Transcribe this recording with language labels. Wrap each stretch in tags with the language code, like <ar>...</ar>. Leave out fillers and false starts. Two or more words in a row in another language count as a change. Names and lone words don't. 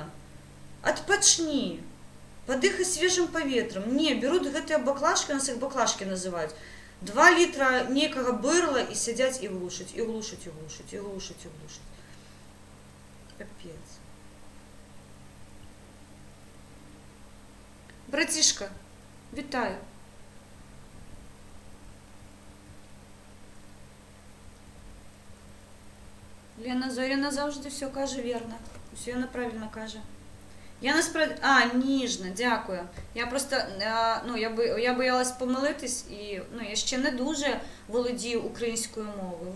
<be>Адпачні, падыхай свежым паветрам. Не, берут гэтыя баклажкі, нас іх баклажкі называюць, 2 літра нейкага бырла і сядзяць і глушаць, і глушаць, і глушаць, і глушаць, і глушаць.</be> <uk>Капец. Братишка, вітаю. Лена Зоріна завжди все каже вірно. Все вона правильно каже. Я насправді... ніжна, дякую. Я просто, я боялась помилитись і, я ще не дуже володію українською мовою.</uk>